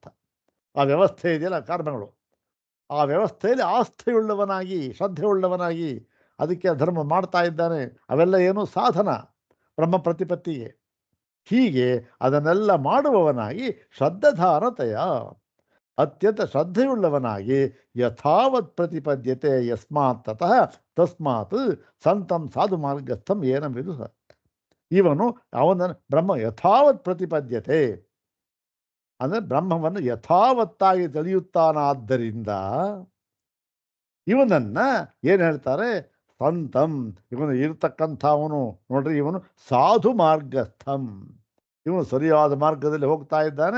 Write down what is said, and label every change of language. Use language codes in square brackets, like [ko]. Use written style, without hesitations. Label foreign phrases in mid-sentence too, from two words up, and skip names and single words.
[kn] ಆ ವ್ಯವಸ್ಥೆ ಇದೆಯಲ್ಲ, ಕರ್ಮಗಳು, ಆ ವ್ಯವಸ್ಥೆಯಲ್ಲಿ ಆಸ್ಥೆಯುಳ್ಳವನಾಗಿ, ಶ್ರದ್ಧೆಯುಳ್ಳವನಾಗಿ ಅದಕ್ಕೆ ಧರ್ಮ ಮಾಡ್ತಾ ಇದ್ದಾನೆ. ಅವೆಲ್ಲ ಏನು? ಸಾಧನ ಬ್ರಹ್ಮ ಪ್ರತಿಪತ್ತಿಗೆ. ಹೀಗೆ ಅದನ್ನೆಲ್ಲ ಮಾಡುವವನಾಗಿ ಶ್ರದ್ಧಾನತೆಯ, ಅತ್ಯಂತ ಶ್ರದ್ಧೆಯುಳ್ಳವನಾಗಿ [sa] ಯಥಾವತ್ ಪ್ರತಿಪದ್ಯತೆ ಯಸ್ಮಾತ್ ತತಃ ತಸ್ಮಾತ್ ಸಂತಂ ಸಾಧು ಮಾರ್ಗಸ್ಥಂ ಏನ ವಿದುಹ. [kn] ಇವನು ಅವನನ್ನು [sa] ಬ್ರಹ್ಮ ಯಥಾವತ್ ಪ್ರತಿಪದ್ಯತೆ [kn] ಅಂದರೆ ಬ್ರಹ್ಮವನ್ನು ಯಥಾವತ್ತಾಗಿ ತಿಳಿಯುತ್ತಾನಾದ್ದರಿಂದ ಇವನನ್ನು ಏನು ಹೇಳ್ತಾರೆ? ಸಂತಂ, ಇವನು ಇರತಕ್ಕಂಥವನು ನೋಡ್ರಿ, ಇವನು [sa] ಸಾಧು ಮಾರ್ಗಸ್ಥಂ, [kn] ಇವನು ಸರಿಯಾದ ಮಾರ್ಗದಲ್ಲಿ ಹೋಗ್ತಾ ಇದ್ದಾನೆ.